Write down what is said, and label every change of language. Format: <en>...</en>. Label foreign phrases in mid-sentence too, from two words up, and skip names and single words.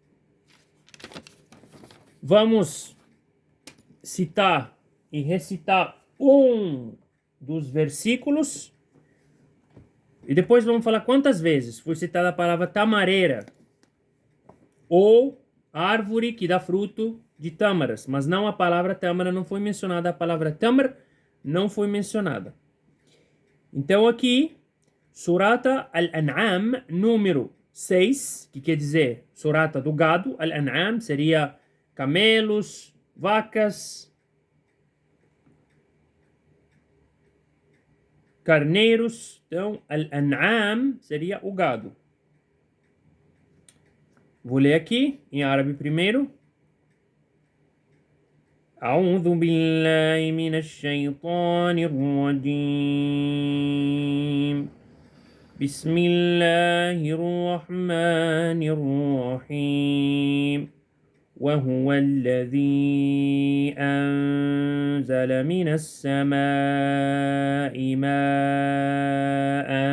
<pt>Vamos citar e recitar um dos versículos e depois vamos falar quantas vezes foi citada a palavra tamareira ou árvore que dá fruto de tâmaras, mas não a palavra tâmara não foi mencionada, a palavra tamar não foi mencionada. Então aqui, Surata Al-An'am, número 6, que quer dizer Surata do gado. Al-An'am seria camelos, vacas, carneiros. Então, Al-An'am seria o gado. Vou ler aqui em árabe primeiro.</pt> <ar>أعوذ بالله من الشيطان الرجيم بسم الله الرحمن الرحيم وهو الذي أنزل من السماء ماء</ar>